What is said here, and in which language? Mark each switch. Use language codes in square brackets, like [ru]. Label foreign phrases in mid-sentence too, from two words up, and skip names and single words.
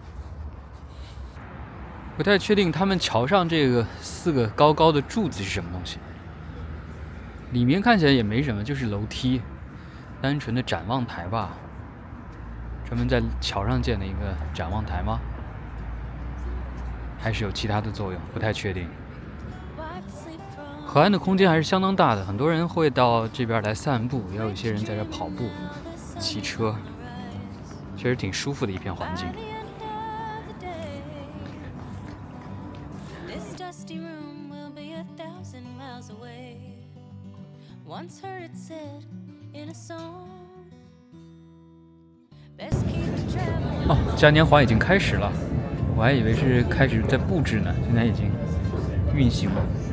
[zh] 不太确定他们桥上这个4个高高的柱子是什么东西，里面看起来也没什么，就是楼梯，单纯的展望台吧。专门在桥上建的一个展望台吗？还是有其他的作用？不太確定。河岸的空間還是相當大的，很多人會到這邊來散步，也有一些人在這跑步、騎車，確實挺舒服的一片環境。哦，嘉年華已經開始了，我還以為是開始在佈置呢，現在已經運行了。